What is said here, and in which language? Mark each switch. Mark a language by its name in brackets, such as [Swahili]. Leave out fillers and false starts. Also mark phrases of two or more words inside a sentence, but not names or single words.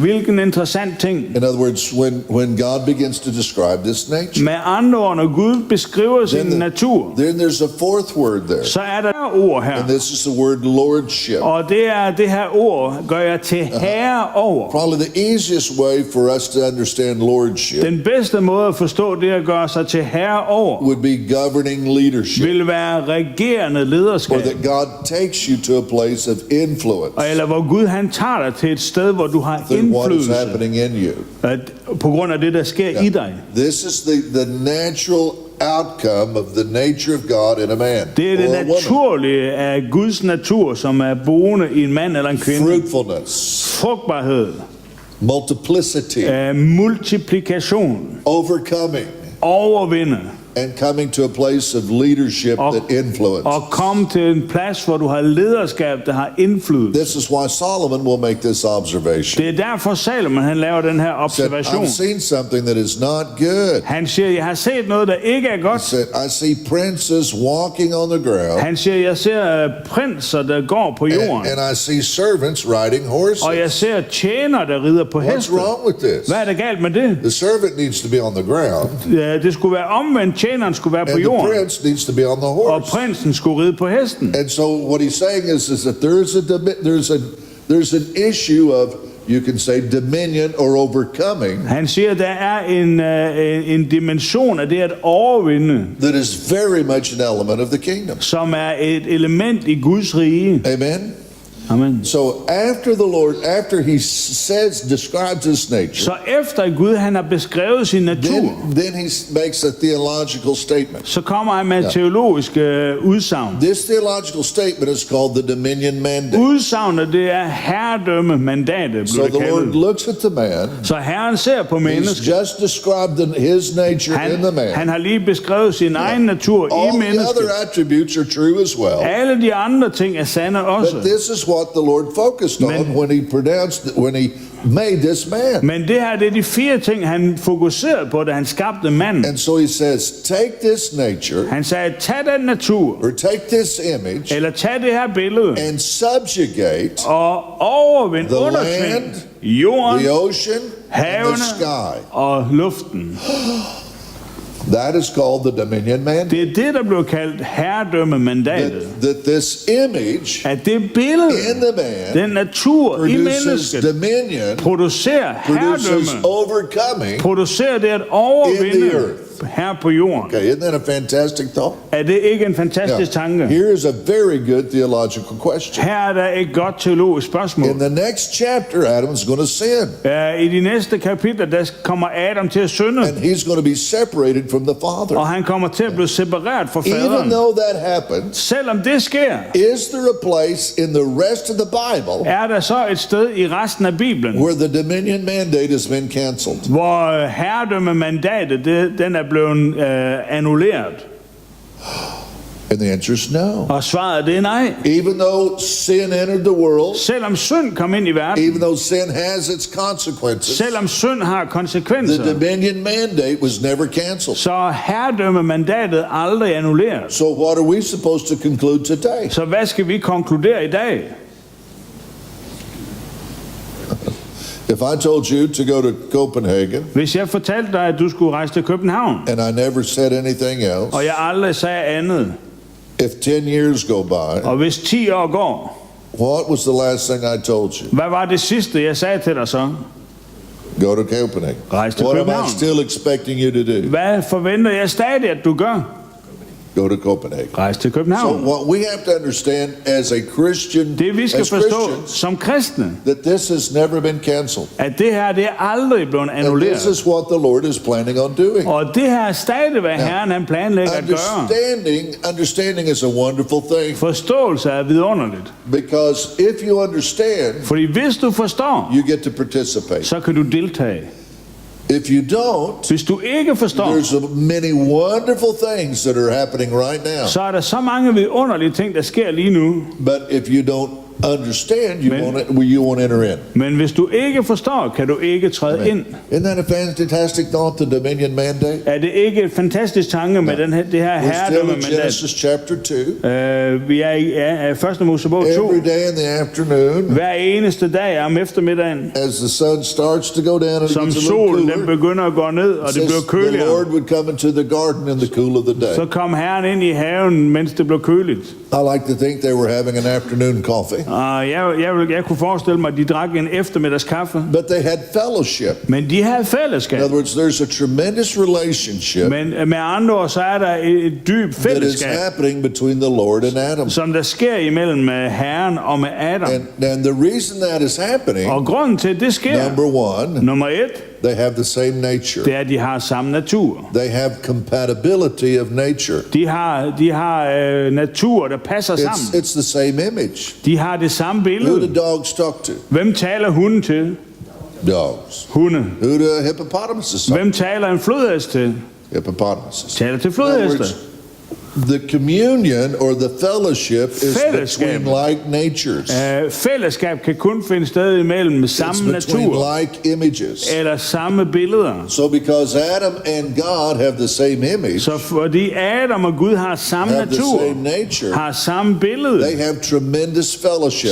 [Danish] Hvilken interessant ting. [English] In other words, when God begins to describe this nature, [Danish] Med andre ord, når Gud beskriver sin natur, [English] then there's a fourth word there. [Danish] så er der et ord her. [English] And this is the word lordship. [Danish] Og det her ord gør jeg til herre over. [English] Probably the easiest way for us to understand lordship [Danish] Den bedste måde at forstå det at gøre sig til herre over, [English] would be governing leadership, [Danish] vil være regerende [English] or [Danish] lederskab. [English] that God takes you to a place of influence [Danish] Eller hvor Gud han tager dig til et sted, hvor du har [English] through what is [Danish] indflydelse [English] happening in you. [Danish] på grund af det, der sker i dig. [English] This is the natural outcome of the nature of God in a man [Danish] Det er [English] or [Danish] det [English] a woman. [Danish] naturlige af Guds natur, som er boende i en mand eller en kvinde. [English] Fruitfulness, [Danish] Frugtbarhed, [English] multiplicity, [Danish] multiplikation, [English] overcoming, [Danish] overvinde [English] and coming to a place of leadership [Danish] og, [English] that influence. [Danish] og komme til en plads, hvor du har lederskab, der har indflydelse. [English] This is why Solomon will make this observation. [Danish] Det er derfor Salomon han laver den her [English] He said, [Danish] observation. [English] I've seen something that is not good. [Danish] Han siger, jeg har set noget, der ikke er [English] He [Danish] godt. [English] said, I see princes walking on the ground, [Danish] Han siger, jeg ser prinser, der går på jorden. [English] and I see servants riding horses. [Danish] Og jeg ser tjener, der rider på [English] What's [Danish] heste. [English] wrong with this? [Danish] Hvad er der galt med det? [English] The servant needs to be on the ground, [Danish] Det skulle være omvendt. Tjeneren skulle være på [English] and the [Danish] jorden, [English] prince needs to be on the [Danish] og [English] horse. [Danish] prinsen skulle ride på hesten. [English] And so what he's saying is that there's an issue of, you can say, dominion or overcoming [Danish] Han siger, der er en dimension af det at overvinde, [English] that is very much an element of the kingdom. [Danish] som er et element i Guds rige. [English] Amen? [Danish] Amen. [English] So after the Lord, after he describes his nature, [Danish] Så efter Gud han har beskrevet sin natur, [English] then he makes a theological statement. [Danish] så kommer han med teologiske udsagn. [English] This theological statement is called the dominion mandate. [Danish] Udsagnet, det er herredømme mandatet, [English] So [Danish] blev det [English] the Lord [Danish] kaldet. [English] looks at the man. [Danish] Så Herren ser på [English] He's [Danish] mennesket. [English] just described his nature in the man. [Danish] Han har lige beskrevet sin egen natur i [English] All the [Danish] mennesket. [English] other attributes are true as well. [Danish] Alle de andre ting er sande også. [English] But this is what the Lord focused on when he made this man. [Danish] Men det her, det er de 4 ting, han fokuserede på, da han skabte manden. [English] And so he says, take this nature, [Danish] Han sagde, tag den natur, [English] or take this image, [Danish] eller tag det her billede, [English] and subjugate [Danish] og overvind [English] the [Danish] undertvind [English] land, [Danish] jorden, [English] the ocean, and [Danish] havene [English] the sky. [Danish] og luften. [English] That is called the dominion mandate. [Danish] Det er det, der blev kaldt herredømmemandatet. [English] That this image [Danish] At det billede, [English] in the man [Danish] den natur i [English] produces [Danish] mennesket, [English] dominion, [Danish] producerer [English] produces [Danish] herredømme, [English] overcoming. [Danish] producerer det at [English] In [Danish] overvinde [English] the earth. [Danish] her på jorden. [English] Okay, isn't that a fantastic thought? [Danish] Er det ikke en fantastisk tanke? [English] Here is a very good theological question. [Danish] Her er der et godt teologisk spørgsmål. [English] In the next chapter, Adam's going to sin, [Danish] I de næste kapitler, der kommer Adam til at synde, [English] and he's going to be separated from the Father. [Danish] og han kommer til at blive separeret fra [English] Even [Danish] faderen. [English] though that happens, [Danish] Selvom det sker, [English] is there a place in the rest of the Bible [Danish] er der så et sted i resten af Bibelen, [English] where the dominion mandate has been canceled? [Danish] hvor herredømmemandatet, den er blevet annulleret? [English] And the answer is no. [Danish] Og svaret det er nej. [English] Even though sin entered the world, [Danish] Selvom synd kom ind i verden, [English] even though sin has its consequences, [Danish] selvom synd har [English] the [Danish] konsekvenser, [English] dominion mandate was never canceled. [Danish] så herredømmemandatet aldrig annulleret. [English] So what are we supposed to conclude today? [Danish] Så hvad skal vi konkludere i dag? [English] If I told you to go to Copenhagen [Danish] Hvis jeg fortalte dig, at du skulle rejse til København, [English] and I never said anything else, [Danish] og jeg aldrig sagde andet, [English] if 10 years go by, [Danish] og hvis 10 år går, [English] what was the last thing I told you? [Danish] hvad var det sidste, jeg sagde til dig så? [English] Go to Copenhagen. [Danish] Rejse til [English] What am I [Danish] København. [English] still expecting you to do? [Danish] Hvad forventer jeg stadig, at du gør? [English] Go to Copenhagen. [Danish] Rejse til [English] So [Danish] København. [English] what we have to understand as a Christian, [Danish] Det vi skal [English] as [Danish] forstå [English] Christians, [Danish] som kristne, [English] that this has never been canceled. [Danish] at det her, det er aldrig blevet [English] And this [Danish] annulleret. [English] is what the Lord is planning on doing. [Danish] Og det her er stadig, hvad Herren han planlægger at gøre. [English] Understanding is a wonderful thing, [Danish] Forståelse er vidunderligt. [English] because if you understand, [Danish] Fordi hvis du forstår, [English] you get to participate. [Danish] så kan du deltage. [English] If you don't, [Danish] Hvis du ikke forstår, [English] there's many wonderful things that are happening right now. [Danish] så er der så mange vidunderlige ting, der sker lige nu. [English] But if you don't understand, you won't enter in. [Danish] Men hvis du ikke forstår, kan du ikke træde ind. [English] Isn't that a fantastic thought, the Dominion Mandate? [Danish] Er det ikke et fantastisk tanke med det her [English] We're still [Danish] herredømme [English] in [Danish] mandat? [English] Genesis chapter 2. [Danish] Vi er i 1. Mosebog 2. [English] Every day in the afternoon, [Danish] Hver eneste dag om eftermiddagen, [English] as the sun starts to go down and it [Danish] som [English] gets a little [Danish] solen den [English] cooler, [Danish] begynder at gå ned, og [English] it [Danish] det bliver [English] says the [Danish] køligere, [English] Lord would come into the garden in the cool of the [Danish] så [English] day. [Danish] kom Herren ind i haven, mens det blev køligt. [English] I like to think they were having an afternoon coffee, [Danish] Og jeg kunne forestille mig, at de drak en eftermiddagskaffe. [English] but they had fellowship. [Danish] Men de havde [English] In [Danish] fællesskab. [English] other words, there's a tremendous relationship [Danish] Men med andre ord, så er der et dybt [English] that is [Danish] fællesskab, [English] happening between the Lord and Adam. [Danish] som der sker imellem Herren og med Adam. [English] And the reason that is happening, [Danish] Og grunden til, at det sker, [English] number one, [Danish] nummer 1, [English] they have the same nature. [Danish] det er, at de har samme natur. [English] They have compatibility of nature. [Danish] De har natur, der passer sammen. [English] It's the same image. [Danish] De har det samme [English] Who do [Danish] billede. [English] dogs talk to? [Danish] Hvem taler hunden til? [English] Dogs. [Danish] Hunde. [English] Who do hippopotamuses talk [Danish] Hvem taler en flodhest til? [English] to? Hippopotamuses. [Danish] Taler til [English] In other [Danish] flodhester. [English] words, the communion or the fellowship is [Danish] Fællesskab. [English] between like natures. [Danish] Fællesskab kan kun finde sted imellem [English] It's [Danish] samme [English] between [Danish] natur [English] like images. [Danish] eller samme billeder. [English] So because Adam and God have the same image, [Danish] Så fordi Adam og Gud har samme [English] have the [Danish] natur, [English] same nature, [Danish] har samme billede, [English] they have tremendous fellowship.